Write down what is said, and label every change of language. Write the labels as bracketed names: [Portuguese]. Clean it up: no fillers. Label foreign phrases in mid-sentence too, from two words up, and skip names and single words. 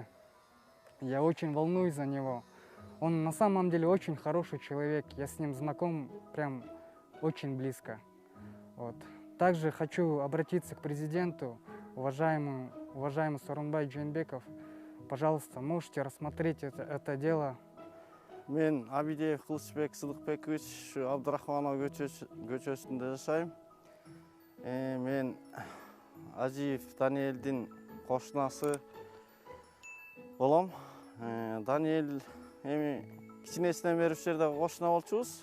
[Russian] Я очень волнуюсь за него. Он на самом деле очень хороший человек. Я с ним знаком прям очень близко. Вот. Также хочу обратиться к президенту, уважаемый Сооронбай Жээнбеков. Пожалуйста, можете рассмотреть это дело. [Kyrgyz] Мен Абидеев Кылычбек Сыдыкбекович Абдрахманов көчөсүндө жашайм. Мен Ажиев Даниэлдин кошунасы болом. Даниэль эми кичинесинен бери ушул жерде кошуна болчубуз.